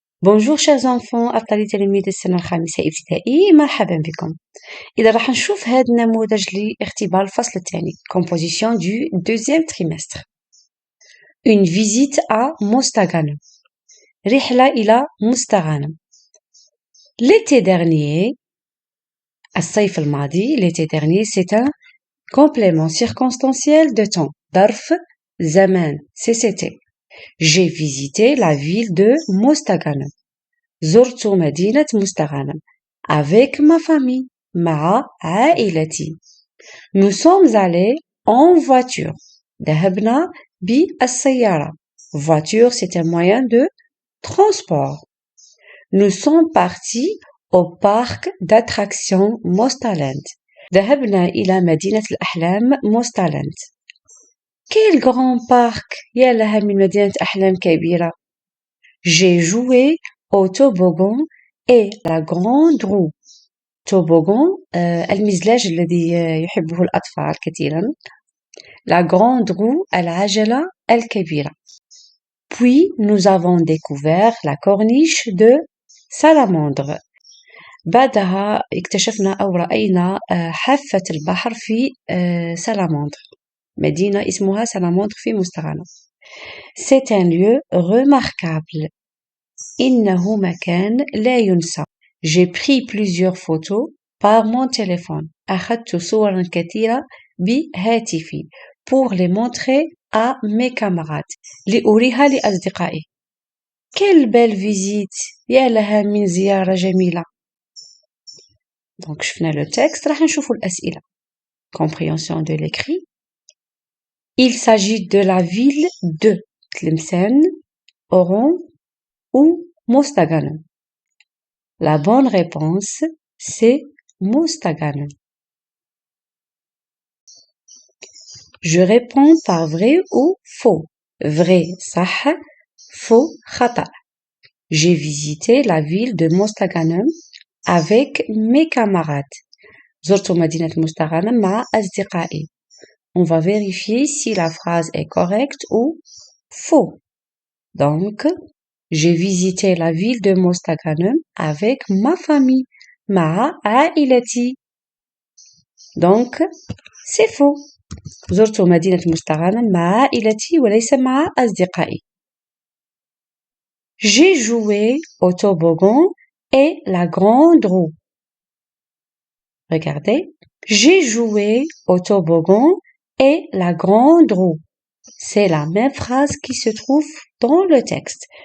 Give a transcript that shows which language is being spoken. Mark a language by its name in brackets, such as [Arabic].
[French] Bonjour chers enfants [Arabic] أبطال تلاميذ السنة الخامسة ابتدائي مرحبا بكم. إذا راح نشوف هذا النموذج لاختبار الفصل الثاني [French] composition du deuxième trimestre. Une visite à Mostaganem. [Arabic] رحلة إلى مستغانم. [French] L'été dernier, [Arabic] الصيف الماضي, [French] l'été dernier, c'est un complément circonstanciel de temps. [Arabic] ظرف زمان, CCT. [French] J'ai visité la ville de Mostaganem. [Arabic] زرت مدينة مستغانم [French] avec ma famille [Arabic] مع عائلتي. [French] Nous sommes allés en voiture. [Arabic] ذهبنا بالسيارة. [French] Voiture, c'est un moyen de transport. Nous sommes partis au parc d'attractions Mostaland. [Arabic] ذهبنا إلى مدينة الأحلام Mostaland. [French] Quel grand parc! [Arabic] يا لها من مدينة أحلام كبيرة. [French] J'ai joué au toboggan et la grande roue. [Arabic] Toboggan, المزلاج الذي يحبه الأطفال كثيرا. [French] La grande roue, [Arabic] العجلة الكبيرة. [French] Puis nous avons découvert la corniche de Salamandre. [Arabic] بعدها اكتشفنا أو رأينا حافة البحر في سالامندر. مدينة اسمها سالامندر في مستغانم. [French] C'est un lieu remarquable. [Arabic] إنه مكان لا ينسى. [French] J'ai pris plusieurs photos par mon téléphone. [Arabic] أخذت صورا كثيرة بهاتفي [French] pour les montrer à mes camarades. [Arabic] لأريها لأصدقائي. [French] Quelle belle visite! [Arabic] يا لها من زيارة جميلة. [French] Donc [Arabic] شفنا [French] le texte. [Arabic] راح نشوفوا الأسئلة. [French] Compréhension de l'écrit. Il s'agit de la ville de تلمسان, Oran ou Mostaganem. La bonne réponse, c'est Mostaganem. Je réponds par vrai ou faux. Vrai, [Arabic] صح. [French] Faux, [Arabic] خطأ. [French] J'ai visité la ville de Mostaganem avec mes camarades. [Arabic] زرت مدينة مستغانم مع أصدقائي. [French] On va vérifier si la phrase est correcte ou faux. Donc, j'ai visité la ville de Mostaganem avec ma famille, [Arabic] مع عائلتي. [French] Donc, c'est faux. [Arabic] زرت مدينة مستغانم مع عائلتي وليس مع أصدقائي. [French] J'ai joué au toboggan et la grande roue. Regardez. J'ai joué au toboggan et la grande roue. C'est la même phrase qui se trouve dans le texte.